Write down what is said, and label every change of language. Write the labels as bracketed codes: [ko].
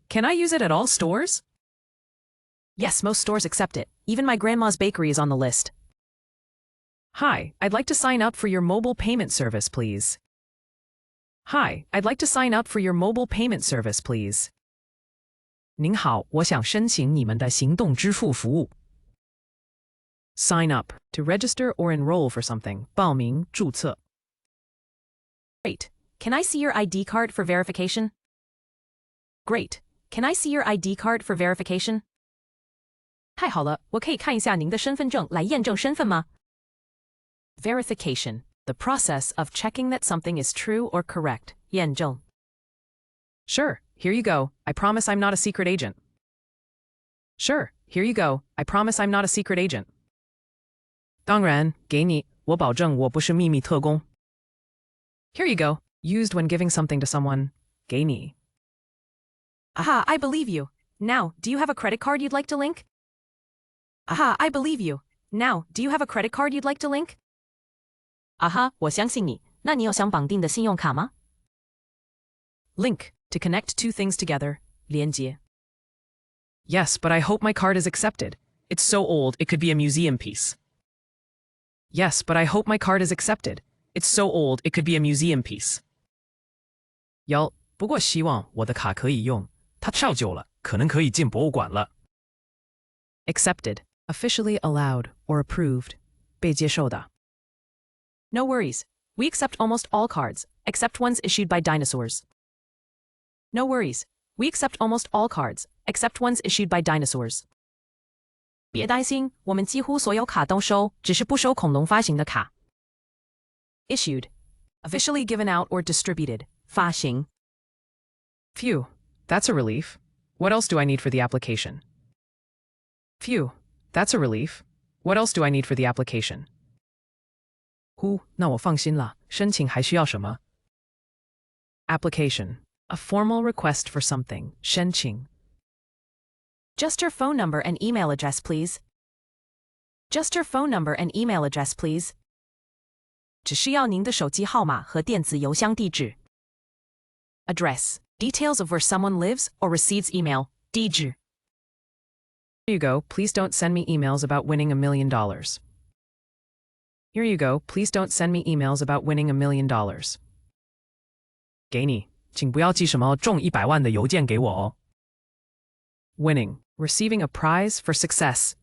[en] Can I use it at all stores? Yes, most stores accept it. Even my grandma's bakery is on the list. Hi, I'd like to sign up for your mobile payment service, please. Hi, I'd like to sign up for your mobile payment service, please. [zh] 您好，我想申请你们的行动支付服务。 [en] Sign up, to register or enroll for something. [zh] 报名，注册。 [en] Great. Can I see your ID card for verification? Great. Can I see your ID card for verification? [zh] 太好了，我可以看一下您的身份证来验证身份吗？ [en] Verification, the process of checking that something is true or correct. [zh] 验证。 [en] Sure, here you go. I promise I'm not a secret agent. Sure, here you go. I promise I'm not a secret agent. [zh] 当然，给你，我保证我不是秘密特工。 [en] Here you go. Used when giving something to someone. [zh] 给你。 [en] Aha, I believe you. Now, do you have a credit card you'd like to link? Aha, I believe you. Now, do you have a credit card you'd like to link? [zh] 啊哈，我相信你。那你有想绑定的信用卡吗？ [en] Link, to connect two things together. [zh] 连接。 [en] Yes, but I hope my card is accepted. It's so old, it could be a museum piece. Yes, but I hope my card is accepted. It's so old, it could be a museum piece. [zh] 有，不过希望我的卡可以用。它超旧了，可能可以进博物馆了。 [en] Accepted, officially allowed or approved. [zh] 被接受的。 [en] No worries. We accept almost all cards, except ones issued by dinosaurs. No worries. We accept almost all cards, except ones issued by dinosaurs. [zh] 别担心，我们几乎所有卡都收，只是不收恐龙发行的卡。 [en] Issued, officially given out or distributed. [zh] 发行。 [en] Phew, that's a relief. What else do I need for the application? Phew, that's a relief. What else do I need for the application? [zh] 呼，那我放心了。申请还需要什么？ [en] Application, a formal request for something. [zh] 申请。 [en] Just your phone number and email address, please. Just your phone number and email address, please. [zh] 只需要您的手机号码和电子邮箱地址。 [en] Address, details of where someone lives or receives email. [zh] 地址。 [en] Here you go. Please don't send me emails about winning $1 million. Here you go. Please don't send me emails about winning $1 million. [zh] 给你，请不要寄什么中100万的邮件给我哦。 [en] Winning, receiving a prize for success.